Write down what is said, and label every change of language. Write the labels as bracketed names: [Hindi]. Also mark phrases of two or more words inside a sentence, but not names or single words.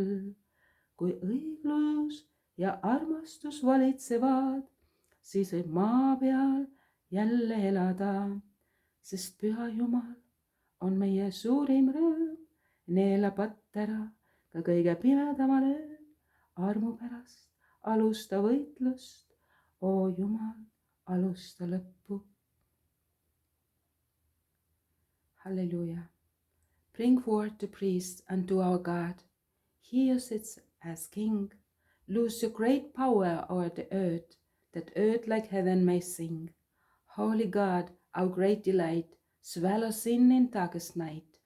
[Estonian] Kui õiglus ja armastus valitsevad, siis võib maa peal jälle elada, sest püha Jumal on meie suurim rõõm, neelab patt ära ka kõige pimedamal ööl, armu pärast alusta võitlust, o Jumal, alusta lõppu. [English] Hallelujah. Bring forth the priest unto our God. He who sits as king, lose your great power o'er the earth, that earth like heaven may sing. Holy God, our great delight, swallow sin in darkest night.